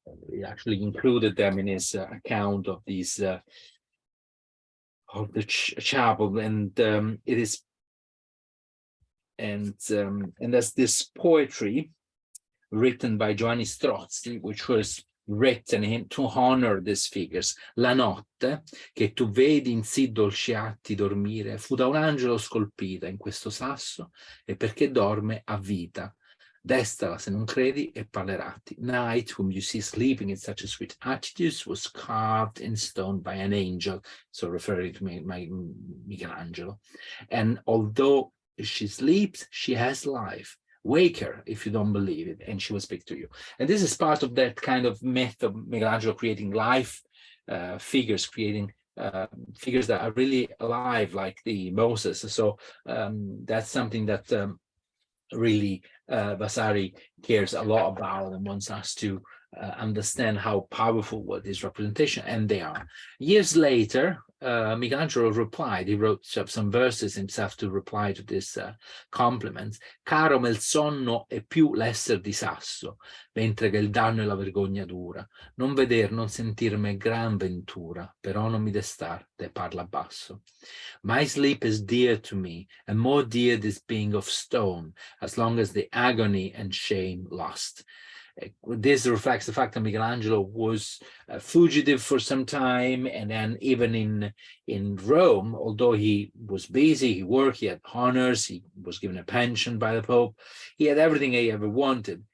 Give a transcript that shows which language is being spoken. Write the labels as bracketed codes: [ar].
[en] He actually included them in his account of these of the chapel, and it is, and there's this poetry written by Giovanni Strozzi, which was written to honor these figures. [it] La notte che tu vedi in sì dolci atti dormire fu da un angelo scolpita in questo sasso, e perché dorme a vita. Destala se non credi e parlerati. [en] Night, whom you see sleeping in such a sweet attitude, was carved in stone by an angel, so referring to Michelangelo. And although she sleeps, she has life. Wake her if you don't believe it, and she will speak to you. And this is part of that kind of myth of Michelangelo creating life figures, creating figures that are really alive, like the Moses. So that's something that really Vasari cares a lot about and wants us to understand how powerful was this representation, and they are. Years later, Michelangelo replied. He wrote some verses himself to reply to this compliment. [it] Caro me il sonno è più l'esser di sasso, mentre che il danno e la vergogna dura. Non veder, non sentirmi è gran ventura, però non mi destar, te parla basso. [en] My sleep is dear to me, and more dear this being of stone, as long as the agony and shame last. This reflects the fact that Michelangelo was a fugitive for some time, and then even in Rome, although he was busy, he worked, he had honors, he was given a pension by the Pope, he had everything he ever wanted.